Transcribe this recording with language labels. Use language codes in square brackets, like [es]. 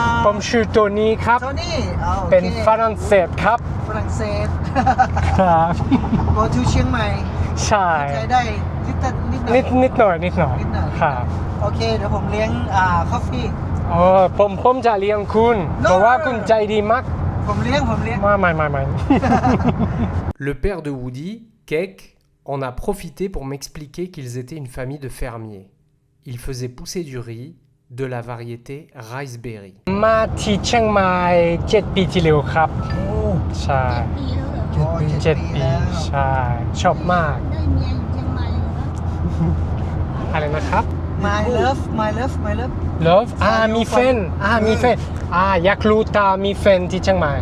[th] ผมชื่อโทนี่ครับ โทนี่ เป็นฝรั่งเศสครับ ฝรั่งเศส ครับ [en] go to เชียงใหม่ [th] ใช่ ใช้ได้นิดหน่อย นิดหน่อยครับ โอเค เดี๋ยวผมเลี้ยง [en] coffee [th] ผมจะเลี้ยงคุณ [en] No [th] เพราะว่าคุณใจดีมาก ผมเลี้ยง ไม่ [fr] Le père de Woody, Keck, en a profité pour m'expliquer qu'ils étaient une famille de fermiers. Ils faisaient pousser du riz, de la variété Riceberry. [th] มาที่เชียงใหม่7 ปีที่แล้วครับใช่ 7 ปีใช่ชอบมาก ได้เมียอยู่เชียงใหม่เหรอ อะไรนะครับ [en] my love [th] Love มีแฟนมีแฟนอยากรู้ตามีแฟนที่เชียงใหม่